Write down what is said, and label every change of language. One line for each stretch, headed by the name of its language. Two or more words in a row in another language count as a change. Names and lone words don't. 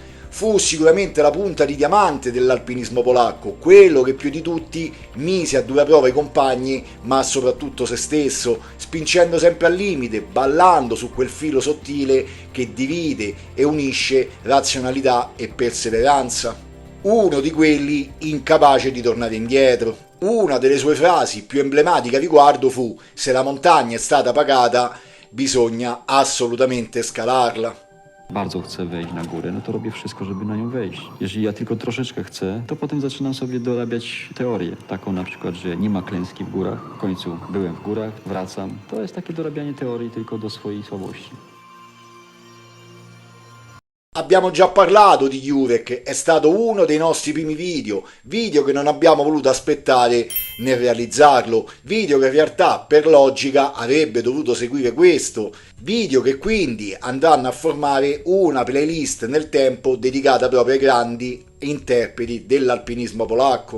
Italian: Fu sicuramente la punta di diamante dell'alpinismo polacco, quello che più di tutti mise a dura prova i compagni, ma soprattutto se stesso, spingendo sempre al limite, ballando su quel filo sottile che divide e unisce razionalità e perseveranza. Uno di quelli incapace di tornare indietro. Una delle sue frasi più emblematiche a riguardo fu: se la montagna è stata pagata, bisogna assolutamente scalarla.
Polish: Bardzo chcę wejść na górę, no to robię wszystko, żeby na nią wejść. Jeżeli ja tylko troszeczkę chcę, to potem zaczynam sobie dorabiać teorię. Taką na przykład, że nie ma klęski w górach. W końcu byłem w górach, wracam. To jest takie dorabianie teorii tylko do swojej słabości.
Italian: Abbiamo già parlato di Jurek, è stato uno dei nostri primi video che non abbiamo voluto aspettare nel realizzarlo, video che in realtà per logica avrebbe dovuto seguire questo, video che quindi andranno a formare una playlist nel tempo dedicata proprio ai grandi interpreti dell'alpinismo polacco.